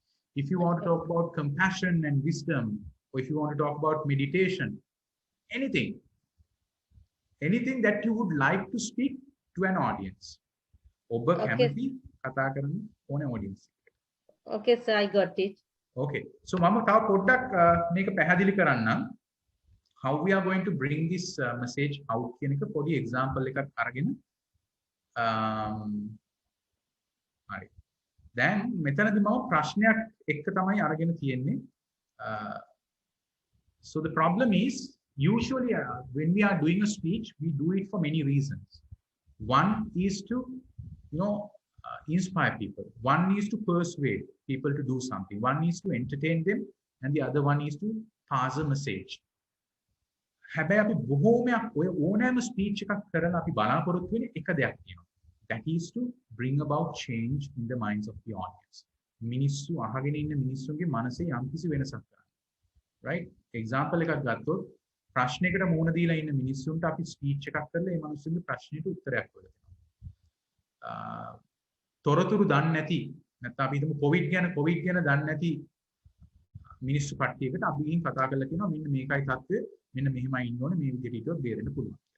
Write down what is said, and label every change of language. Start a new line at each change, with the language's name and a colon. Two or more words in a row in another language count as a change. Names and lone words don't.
English: If you want to talk about compassion and wisdom, or if you want to talk about meditation, anything that you would like to speak to an audience. Okay. Audience. Okay, sir, I got it. Okay, so
Sinhala: මම තව පොඩ්ඩක් මේක පැහැදිලි කරන්නම්.
English: How we are going to bring this message out
Sinhala: කියන එක පොඩි example එකක් අරගෙන හරි. දැන් මෙතනදී මම ප්‍රශ්නයක් එක්ක තමයි අරගෙන තියෙන්නේ.
English: So the problem is usually when we are doing a speech, we do it for many reasons. One is to, inspire people. One is to persuade people to do something. One is to entertain them, and the other one is to pass a message.
Sinhala: හැබැයි අපි බොහෝමයක් ඔය ඕනෑම ස්පීච් එකක් කරලා අපි බලාපොරොත්තු වෙන එක දෙයක් තියෙනවා.
English: That is to bring about change in the minds of the audience.
Sinhala: මිනිස්සු අහගෙන ඉන්න මිනිස්සුන්ගේ මනසේ යම්කිසි වෙනසක් කරන්න.
English: Right?
Sinhala: Example එකක් ගත්තොත් ප්‍රශ්නයකට මුහුණ දීලා ඉන්න මිනිස්සුන්ට අපි ස්පීච් එකක් කරලා ඒ මිනිස්සුන්ගේ ප්‍රශ්නෙට උත්තරයක් හොයලා දෙනවා. තොරතුරු දන්නේ නැති නැත්නම් අපි හිතමු කොවිඩ් ගැන දන්නේ නැති මිනිස්සු කට්ටියකට අපි ගිහින් කතා කරලා කියනවා මෙන්න මේකයි තත්ත්වය මෙන්න මෙහෙමයි ඉන්න ඕනේ මේ විදිහට හිතුවොත් බේරෙන්න පුළුවන් කියලා.